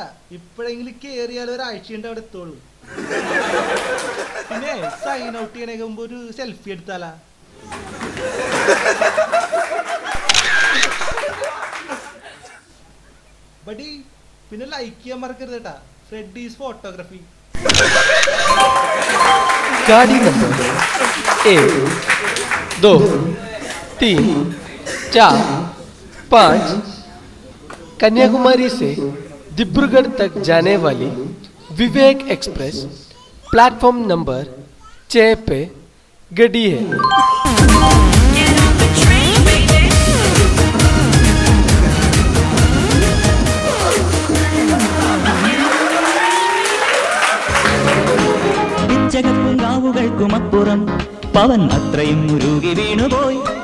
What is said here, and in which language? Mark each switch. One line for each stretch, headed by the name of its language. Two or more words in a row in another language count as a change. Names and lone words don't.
Malayalam: ഇപ്പോഴെങ്കിലും കേറിയാലും ഒരാഴ്ചയുണ്ട് അവിടെ എത്തുള്ളൂ. പിന്നെ
English: sign out
Malayalam: ചെയ്യണേക്ക് മുമ്പ് ഒരു സെൽഫി എടുത്താലാ? ബഡി പിന്നെ ലൈക്ക് ചെയ്യാൻ മറക്കരുത് കേട്ടാ. ഫ്രെഡീസ് ഫോട്ടോഗ്രാഫി.
Hindi: गाड़ी नंबर 1, 2, 3, 4, 5 कन्याकुमारी से डिब्रूगढ़ तक जाने वाली विवेक एक्सप्रेस
English: platform number
Hindi: 6 पे गड़ी है.
Malayalam: ും പവൻ അത്രയും ഉരുകി വീണുപോയി.